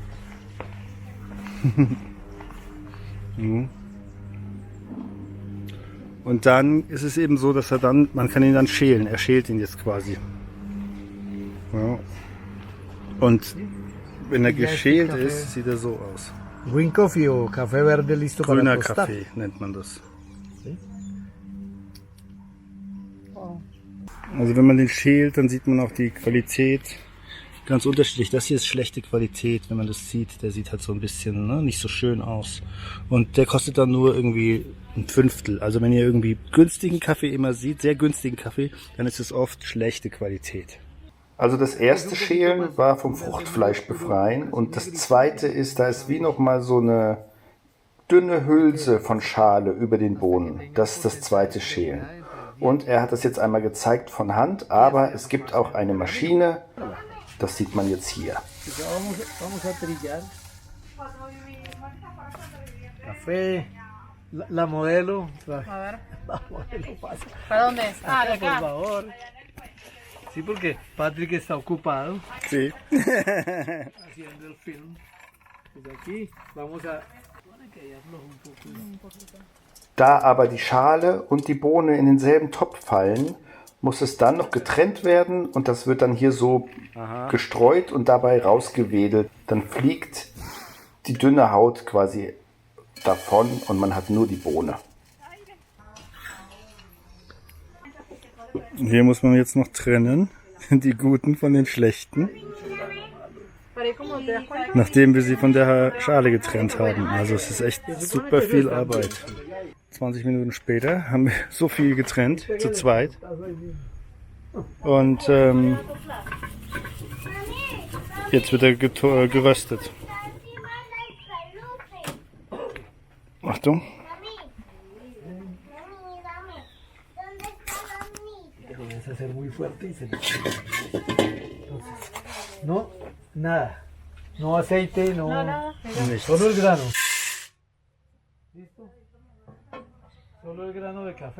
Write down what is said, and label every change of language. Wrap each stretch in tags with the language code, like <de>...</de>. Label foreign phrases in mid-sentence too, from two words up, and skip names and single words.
<de>Und dann ist es eben so, dass man kann ihn dann schälen. Er schält ihn jetzt quasi. Ja. Und wenn er geschält ist, sieht er so aus.</de> <en>Green Coffee</en> <es>o Café Verde listo para</es> <de>Grüner</de> <es>tostar.</es> <de>Kaffee nennt man das. Also wenn man den schält, dann sieht man auch die Qualität ganz unterschiedlich. Das hier ist schlechte Qualität, wenn man das sieht. Der sieht halt so ein bisschen nicht so schön aus. Und der kostet dann nur irgendwie ein Fünftel. Also wenn ihr irgendwie günstigen Kaffee immer seht, sehr günstigen Kaffee, dann ist es oft schlechte Qualität. Also das erste Schälen war vom Fruchtfleisch befreien und das zweite ist, da ist wie nochmal so eine dünne Hülse von Schale über den Bohnen. Das ist das zweite Schälen. Und er hat das jetzt einmal gezeigt von Hand, aber es gibt auch eine Maschine, das sieht man jetzt hier.</de> <es>Vamos a trillar. Café, la modelo. A ver, La modelo pasa. ¿para dónde es? Ah, de Por acá. favor. Sí, porque Patrick está ocupado Sí. haciendo el film. Desde aquí vamos a... que ya afloja un poco.</es> <de>Da aber die Schale und die Bohne in denselben Topf fallen, muss es dann noch getrennt werden und das wird dann hier so gestreut und dabei rausgewedelt. Dann fliegt die dünne Haut quasi davon und man hat nur die Bohne. Hier muss man jetzt noch trennen, die guten von den schlechten,</de> <es>Pero ¿y cómo te das cuenta?</es> <de>nachdem wir sie von der Schale getrennt haben. Also es ist echt super viel Arbeit. 20 Minuten später haben wir so viel getrennt, zu zweit. Und jetzt wird er geröstet. Achtung.</de> <es>Comienza a ser muy fuerte y se... Entonces, no, nada. No aceite, no...</es> <de>Nichts.</de> <es>Solo el grano. ¿Listo? Solo el grano de café.</es>